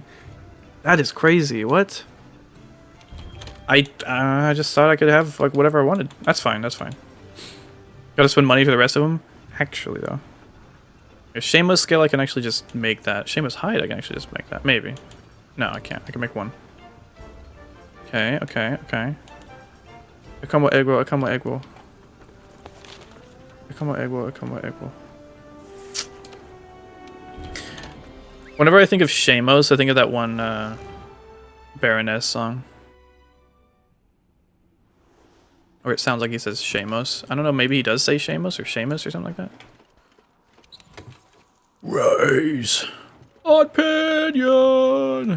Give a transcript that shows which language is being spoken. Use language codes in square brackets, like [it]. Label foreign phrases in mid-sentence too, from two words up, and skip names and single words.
[en] That is crazy. What? I just thought I could have like whatever I wanted. That's fine. That's fine. Gotta spend money for the rest of them? Actually, though. A Shameless Scale, I can actually just make that. Shameless Hide, I can actually just make that. Maybe. No, I can't. I can make one. Okay, okay, okay. Akamo Egwo, Akamo Egwo. Akamo Egwo, Akamo Egwo. Whenever I think of Shamos, I think of that one Baroness song. Or it sounds like he says Shamos. I don't know, maybe he does say Shamos or Shamus or something like that. Rise! Opinion!